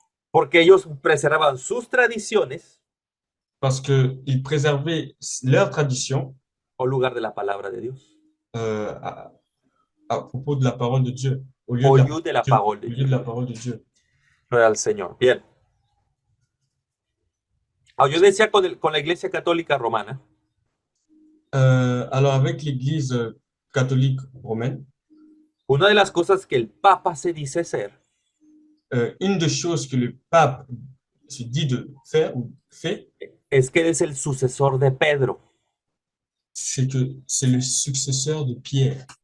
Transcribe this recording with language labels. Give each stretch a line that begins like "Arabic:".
Spanish: Porque ellos preservaban sus tradiciones
French: parce qu'ils préservaient leur tradition
Spanish: au lugar de la palabra de Dios,
French: euh, à, à propos de la parole de Dieu, au lieu de la Dieu, parole de au lieu Dieu. de la parole de Dieu.
Spanish: Gloria al Señor. Bien. Yo decía con la Iglesia Católica Romana,
French: Alors avec l'Église catholique romaine,
Spanish: una de las cosas que el Papa se dice ser
French: une des choses que le pape se dit de faire ou fait,
Spanish: es que él es el sucesor de Pedro
French: c'est que c'est le successeur de Pierre,